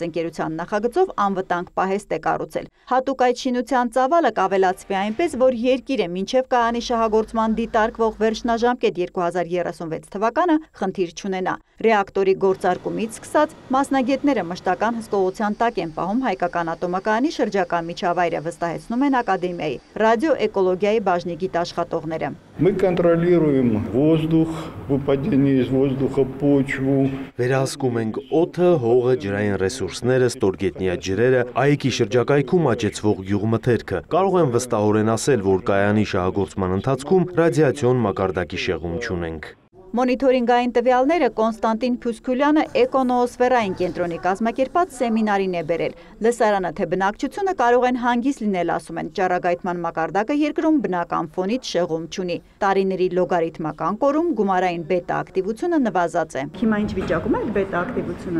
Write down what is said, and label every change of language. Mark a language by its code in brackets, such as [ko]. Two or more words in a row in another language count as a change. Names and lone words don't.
[hy] ընկերության նախագծով անվտանգ պահեստ է կառուցել։ Հատուկ այդ շինության ծավալը կավելացվի այնպես, որ երկիրը մինչև կայանի շահագործման դիտարկվող վերջնաժամկետ 2036 թվականը խնդիր չունենա։ Ռեակտորի գործարկումից սկսած մասնագետները մշտական հսկողության տակ են պահում հայկական ատոմակայանի շրջակա միջավայրը, վստահեցնում են ակադեմիայի ռադիոէկոլոգիայի բաժնի գիտաշխատողները։ [ru] Мы контролируем воздух, выпадение из воздуха, почву. [hy] Վերահսկում ենք օդը, հողը, ջրային ռեսուրսները, ստորգետնյա ջրերը, ԱԵԿ-ի շրջակայքում աճեցվող գյուղմթերքը։ Կարող եմ վստահորեն ասել, որ կայանի շահագործման ընթացքում ռադիացիոն մակարդակի շեղում չունենք։ Մոնիթորինգային տվյալները Կոնստանտին Փյուսքուլյանը էկոնոոսֆերային կենտրոնի կազմակերպած սեմինարին է բերել։ Լսարանը թե բնակչությունը կարող են հանգիստ լինել, ասում են, ճառագայթման մակարդակը երկրում բնական ֆոնից շեղում չունի։ Տարիների լոգարիթմական կորում գումարային բետա ակտիվությունը նվազած է։ Հիմա ինչ վիճակում է բետա ակտիվությունը։